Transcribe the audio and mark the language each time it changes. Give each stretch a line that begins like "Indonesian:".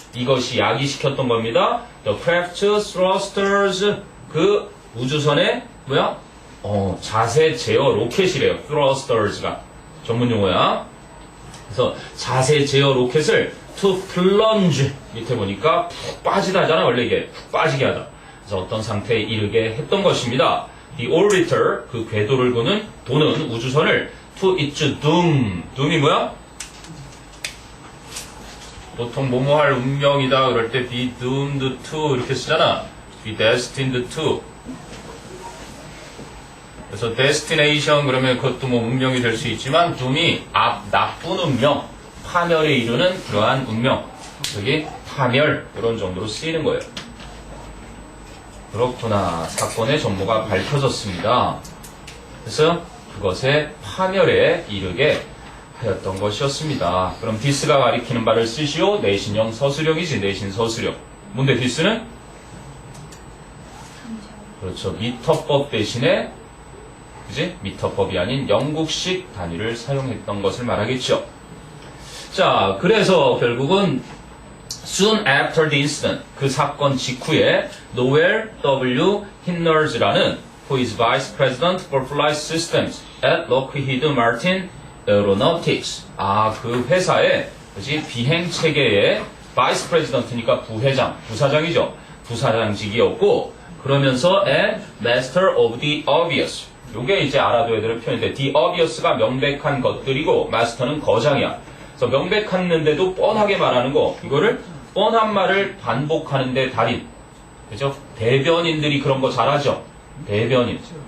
Korean: 이것이 야기시켰던 겁니다.
English: The craft thrusters
Korean: 그 우주선의 뭐야? 자세 제어 로켓이래요. thrusters가 전문 용어야. 그래서 자세 제어 로켓을 to plunge 밑에 보니까 푹 빠지다 하잖아. 원래 이게 푹 빠지게 하다. 그래서 어떤 상태에 이르게 했던 것입니다.
English: The orbiter
Korean: 그 궤도를 도는 우주선을
English: to its doom.
Korean: doom이 뭐야? 보통 뭐뭐 할 운명이다 그럴 때
English: be doomed to
Korean: 이렇게 쓰잖아.
English: be destined to.
Korean: 그래서 destination 그러면 그것도 뭐 운명이 될 수 있지만 doom이 나쁜 운명, 파멸에 이르는 그러한 운명. 여기 파멸 이런 정도로 쓰이는 거예요. 그렇구나. 사건의 전모가 밝혀졌습니다. 그래서 그것의 파멸에 이르게 하였던 것이었습니다. 그럼 this가 가리키는 바를 쓰시오. 내신형 서술형이지. 내신 서술형. 뭔데 this는? 그렇죠. 미터법 대신에 그지? 미터법이 아닌 영국식 단위를 사용했던 것을 말하겠죠. 자, 그래서 결국은
English: soon after the incident
Korean: 그 사건 직후에 Noel W.
English: Hinners라는 who is Vice President for Flight Systems at Lockheed Martin Aeronautics
Korean: 그 회사의 그지? 비행 체계의 Vice President니까 부회장, 부사장이죠. 부사장직이었고 그러면서
English: and Master of the Obvious
Korean: 요게 이제 알아둬야 되는 표현인데 the obvious가 명백한 것들이고 master는 거장이야. 그래서 명백했는데도 뻔하게 말하는 거 이거를 뻔한 말을 반복하는데 달인 그죠? 대변인들이 그런 거 잘하죠. 대변인.